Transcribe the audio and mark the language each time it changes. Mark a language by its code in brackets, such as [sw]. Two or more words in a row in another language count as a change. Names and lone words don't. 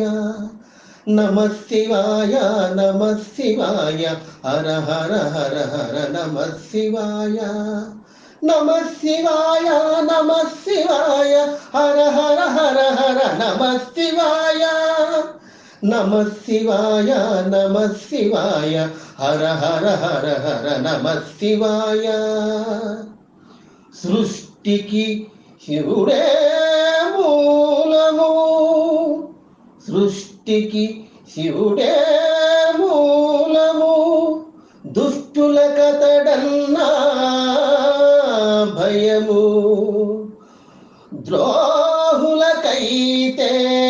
[sa] नमः शिवाय नमः शिवाय हर हर हर हर नमः शिवाय। नमः शिवाय नमः शिवाय हर हर हर हर नमः शिवाय। नमः शिवाय नमः शिवाय हर हर हर हर नमः शिवाय। [te] సృష్టికి శివుడే మూలము, సృష్టికి శివుడే మూలము, దుష్టుల కతడన్నా భయము, ద్రోహులకైతే